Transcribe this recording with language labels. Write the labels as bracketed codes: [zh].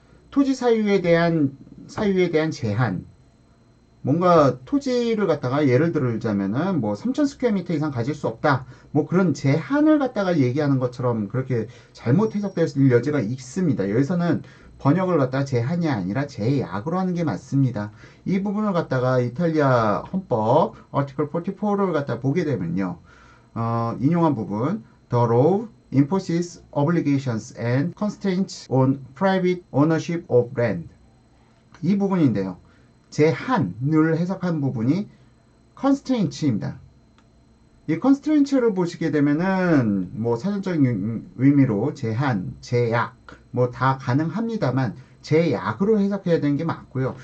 [ko] 토지 사유에 대한 제한. 뭔가 토지를 갖다가 예를 들자면은 뭐 3,000 스퀘어미터 이상 가질 수 없다. 뭐 그런 제한을 갖다가 얘기하는 것처럼 그렇게 잘못 해석될 여지가 있습니다. 여기서는 번역을 갖다가 제한이 아니라 제약으로 하는 게 맞습니다. 이 부분을 갖다가 이탈리아 헌법 Article 44를 갖다 보게 되면요. [en] 인용한 부분 The law imposes obligations and constraints on private ownership of land. [ko] 이 부분인데요. 제한을 해석한 부분이 constraints입니다. 이 constraints를 보시게 되면은 뭐 사전적인 의미로 제한, 제약 뭐 다 가능합니다만 제약으로 해석해야 되는 게 맞고요.